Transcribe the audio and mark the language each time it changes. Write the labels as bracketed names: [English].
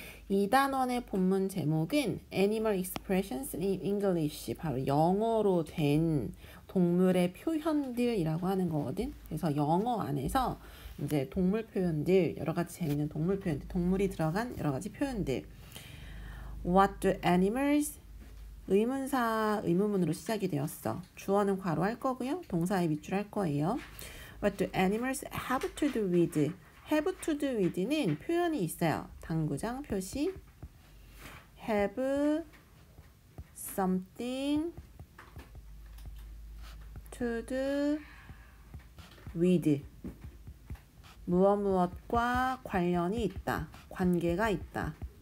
[Korean] 2단원의 본문 제목은 [English] Animal Expressions in English, [Korean] 바로 영어로 된 동물의 표현들이라고 하는 거거든. 그래서 영어 안에서 이제 동물 표현들, 여러 가지 재밌는 동물 표현들, 동물이 들어간 여러 가지 표현들. [English] What do animals? [Korean] 의문사, 의문문으로 시작이 되었어. 주어는 괄호 할 거고요. 동사의 밑줄 할 거예요. [English] What do animals have to do with? have to do with는 [Korean] 표현이 있어요. 당구장 표시 [English] have something to do with [Korean] 무엇과 관련이 있다. 관계가 있다.